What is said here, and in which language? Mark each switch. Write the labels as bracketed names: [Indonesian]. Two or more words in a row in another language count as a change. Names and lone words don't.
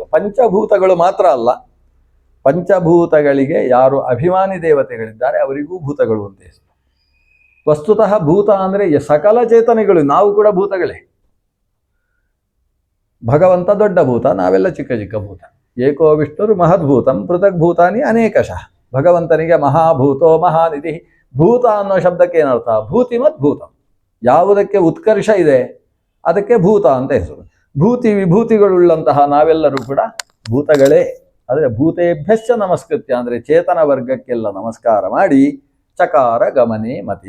[Kannada] ಪಂಚಭೂತಗಳು ಮಾತ್ರ ಅಲ್ಲ, ಪಂಚಭೂತಗಳಿಗೆ ಯಾರು ಅಭಿಮಾನಿ ದೇವತೆಗಳಿದ್ದಾರೆ ಅವರಿಗೂ ಭೂತಗಳು ಅಂತ ಹೆಸರು. ವಸ್ತುತಃ ಭೂತ ಅಂದರೆ ಸಕಲ ಚೇತನೆಗಳು, ನಾವು ಕೂಡ ಭೂತಗಳೇ. ಭಗವಂತ ದೊಡ್ಡ ಭೂತ, ನಾವೆಲ್ಲ ಚಿಕ್ಕ ಚಿಕ್ಕ ಭೂತ. [Sanskrit] ಏಕೋ ವಿಷ್ಣುರು ಮಹದ್ಭೂತಂ ಪೃಥಕ್ ಭೂತಾನಿ ಅನೇಕಶಃ. [Kannada] ಭಗವಂತನಿಗೆ [Sanskrit] ಮಹಾಭೂತೋ ಮಹಾನಿಧಿ. [Kannada] ಭೂತ ಅನ್ನೋ ಶಬ್ದಕ್ಕೆ ಏನರ್ಥ? [Sanskrit] ಭೂತಿಮತ್ ಭೂತಂ. [Kannada] ಯಾವುದಕ್ಕೆ ಉತ್ಕರ್ಷ ಇದೆ ಅದಕ್ಕೆ ಭೂತ ಅಂತ ಹೆಸರು. ಭೂತಿ ವಿಭೂತಿಗಳುಳ್ಳಂತಹ ನಾವೆಲ್ಲರೂ ಕೂಡ ಭೂತಗಳೇ. ಆದರೆ [Sanskrit] ಭೂತೇಭ್ಯಶ್ಚ ನಮಸ್ಕೃತ್ಯ [Kannada] ಅಂದರೆ ಚೇತನ ವರ್ಗಕ್ಕೆಲ್ಲ ನಮಸ್ಕಾರ ಮಾಡಿ [Sanskrit] ಚಕಾರ ಗಮನೆ ಮತಿಂ.